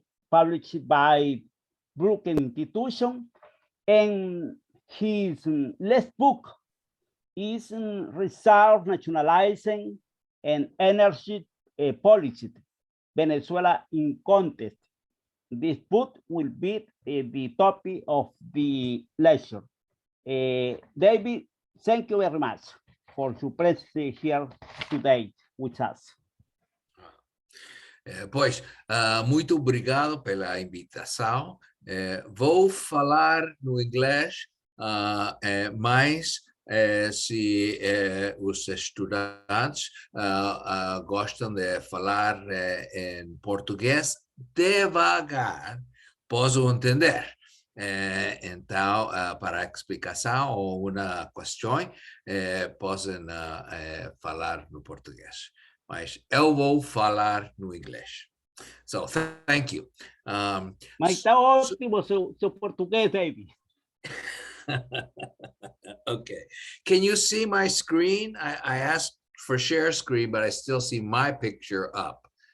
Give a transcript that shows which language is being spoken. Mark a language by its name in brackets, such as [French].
[English] published by Brookings Institution, and his last book is Reserve Nationalizing and Energy Policy, Venezuela in Contest. This book will be the topic of the lecture. David, thank you very much for your presence here today with us. [Portuguese] Pois, muito obrigado pela invitação. Vou falar no inglês, mas se os estudantes gostam de falar em português, devagar, posso entender. Então, para explicação ou uma questão, podem falar no português. Mas eu vou falar no inglês. [English] So, thank you. [Portuguese] Mas está ótimo seu português, David. [English] Okay. Can you see my screen? I asked for share screen, but I still see my picture up.